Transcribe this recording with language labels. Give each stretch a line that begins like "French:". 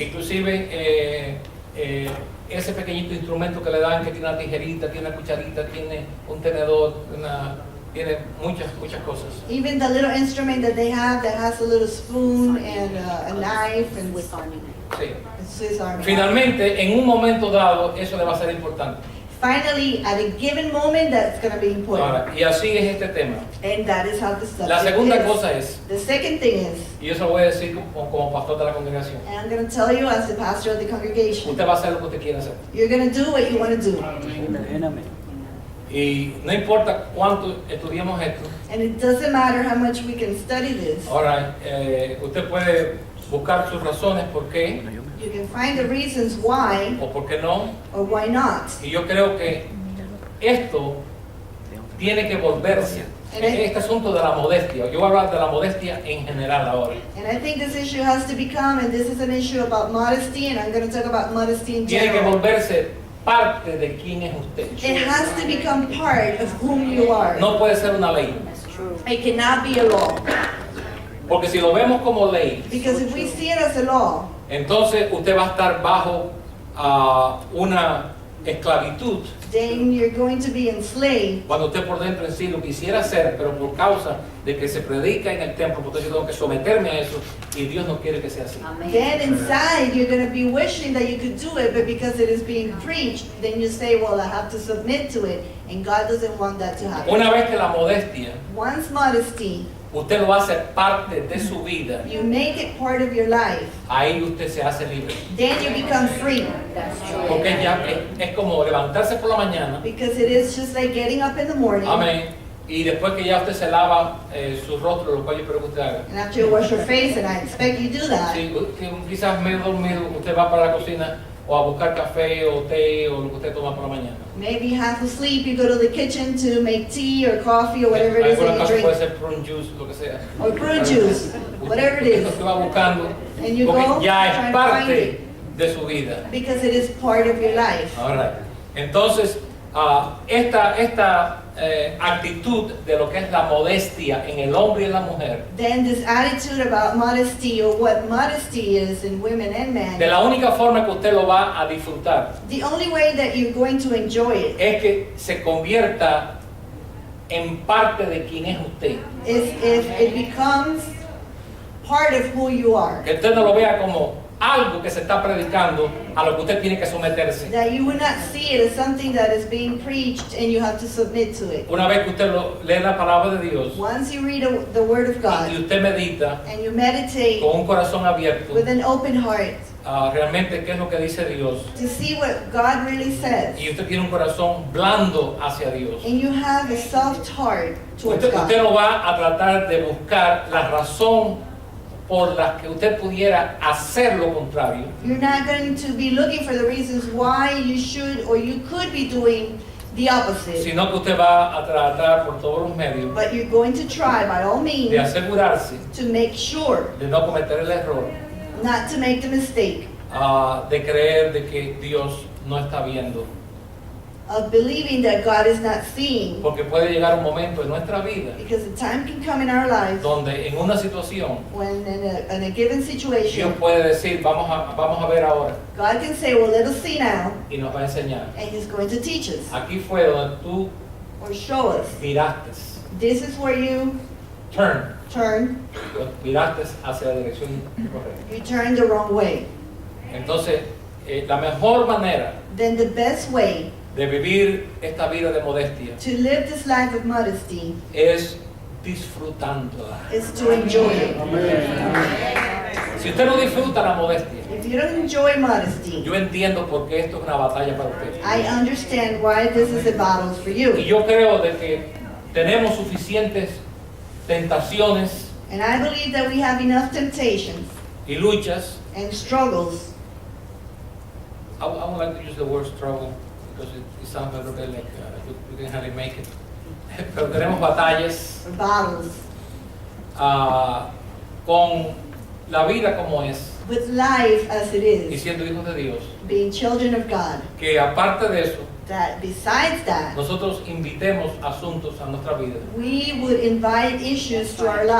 Spanish: inclusive ese pequeñito instrumento que le dan, que tiene una tijerita, tiene una cucharita, tiene un tenedor, tiene muchas cosas.
English: Even the little instrument that they have that has a little spoon and a knife and
Spanish: Sí.
English: Swiss Army.
Spanish: Finalmente, en un momento dado, eso le va a ser importante.
English: Finally, at a given moment, that's going to be important.
Spanish: Ahora, y así es este tema.
English: And that is how the subject
Spanish: La segunda
English: is.
Spanish: cosa es,
English: The second thing is,
Spanish: y eso lo voy a decir como pastor de la congregación,
English: and I'm going to tell you as the pastor of the congregation,
Spanish: usted va a hacer lo que usted quiera hacer.
English: you're going to do what you want to do.
Spanish: Y no importa cuánto estudiemos esto,
English: And it doesn't matter how much we can study this.
Spanish: ahora usted puede buscar sus razones por qué
English: You can find the reasons why
Spanish: o por qué no.
English: or why not.
Spanish: Y yo creo que esto tiene que volverse, este asunto de la modestia. Yo voy a hablar de la modestia en general ahora.
English: And I think this issue has to become, and this is an issue about modesty, and I'm going to talk about modesty in
Spanish: Tiene que
English: general.
Spanish: volverse parte de quién es usted.
English: It has to become part of whom you are.
Spanish: No puede ser una ley.
English: It cannot be a law.
Spanish: Porque si lo vemos como ley,
English: Because if we see it as a law,
Spanish: entonces usted va a estar bajo una esclavitud
English: then you're going to be enslaved.
Spanish: cuando usted por dentro en sí lo quisiera hacer, pero por causa de que se predica en el templo, entonces yo tengo que someterme a eso y Dios no quiere que sea así.
English: Then inside you're going to be wishing that you could do it, but because it is being preached, then you say, well, I have to submit to it, and God doesn't want that to happen.
Spanish: Una vez que la modestia
English: Once modesty,
Spanish: usted lo hace parte de su vida,
English: you make it part of your life,
Spanish: ahí usted se hace libre.
English: then you become free.
Spanish: Porque ya es como levantarse por la mañana,
English: Because it is just like getting up in the morning,
Spanish: amén, y después que ya usted se lava su rostro, lo cual yo espero que usted haga.
English: and after you wash your face, and I expect you do that,
Spanish: Sí, que quizás medio dormido, usted va para la cocina o a buscar café o té o lo que usted toma por la mañana.
English: maybe half asleep, you go to the kitchen to make tea or coffee or whatever it is
Spanish: Algunas
English: that you
Spanish: cosas puede
English: drink,
Spanish: ser
English: prune juice,
Spanish: lo que sea.
English: or fruit juice, whatever it is,
Spanish: Usted va buscando,
English: and you go
Spanish: porque ya
English: try
Spanish: es
English: to find
Spanish: parte
English: it,
Spanish: de su vida.
English: because it is part of your life.
Spanish: Ahora, entonces, esta actitud de lo que es la modestia en el hombre y en la mujer,
English: Then this attitude about modesty, or what modesty is in women and
Spanish: de
English: men,
Spanish: la única forma que usted lo va a disfrutar
English: the only way that you're going to enjoy it
Spanish: es que se convierta en parte de quien es usted.
English: is if it becomes part of who you are.
Spanish: Que usted no lo vea como algo que se está predicando a lo que usted tiene que someterse.
English: That you would not see it as something that is being preached and you have to submit to it.
Spanish: Una vez que usted lee la palabra de Dios
English: Once you read the Word of God
Spanish: usted medita
English: and you meditate
Spanish: con un corazón abierto,
English: with an open heart
Spanish: realmente qué es lo que dice Dios,
English: to see what God really says,
Spanish: y usted tiene un corazón blando hacia Dios,
English: and you have a soft heart towards
Spanish: usted
English: God,
Spanish: no va a tratar de buscar la razón por la que usted pudiera hacer lo contrario,
English: you're not going to be looking for the reasons why you should or you could be doing the opposite,
Spanish: sino que usted va a tratar por todos los medios
English: but you're going to try by all
Spanish: de
English: means
Spanish: asegurarse
English: to make sure
Spanish: de no cometer el error
English: not to make the mistake
Spanish: de creer de que Dios no está viendo,
English: of believing that God is not seeing,
Spanish: porque puede llegar un momento en nuestra vida
English: because the time can come in our lives
Spanish: donde en una situación
English: when in a given
Spanish: Dios
English: situation,
Spanish: puede decir vamos a ver ahora
English: God can say, well, let us see now,
Spanish: y nos va a enseñar.
English: and He's going to teach us
Spanish: Aquí fue donde tú
English: or show us.
Spanish: miraste,
English: This is where you turn,
Spanish: miraste hacia la dirección correcta.
English: you turn the wrong way.
Spanish: Entonces, la mejor manera
English: Then the best way
Spanish: de vivir esta vida de modestia
English: to live this life of modesty
Spanish: es disfrutándola.
English: is to enjoy it.
Spanish: Si usted no disfruta la modestia,
English: If you don't enjoy modesty,
Spanish: yo entiendo por qué esto es una batalla para usted.
English: I understand why this is a battle for
Spanish: Y
English: you.
Spanish: yo creo de que tenemos suficientes tentaciones
English: And I believe that we have enough temptations
Spanish: y luchas
English: and struggles I would like to use the word struggle because it sounds a little bit like you can hardly make it.
Spanish: Pero tenemos batallas
English: or battles
Spanish: con la vida como es
English: with life as it
Spanish: y
English: is,
Spanish: siendo hijos de Dios,
English: being children of God,
Spanish: que aparte de eso,
English: that besides that,
Spanish: nosotros invitemos asuntos a nuestra vida
English: we would invite issues to our